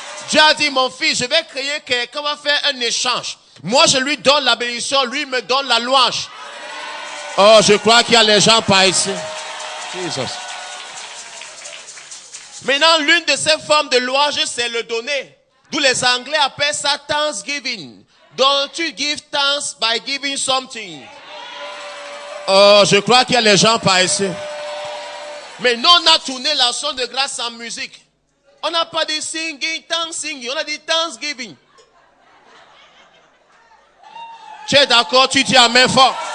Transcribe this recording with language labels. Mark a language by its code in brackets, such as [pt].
[fr] Dieu a dit, mon fils, je vais créer quelqu'un, on va faire un échange. Moi, je lui donne la bénédiction, lui me donne la louange. Oh, je crois qu'il y a les gens par ici. Jesus. Maintenant, l'une de ces formes de louange, c'est le donner. D'où les Anglais appellent ça Thanksgiving. [en] Don't you give thanks by giving something? [fr] Oh, je crois qu'il y a les gens par ici. Mais nous, on a tourné l'action de grâce en musique. On n'a pas dit [en] singing, thanksgiving. [fr] On a dit thanksgiving. Tu es d'accord? Tu dis amen fort.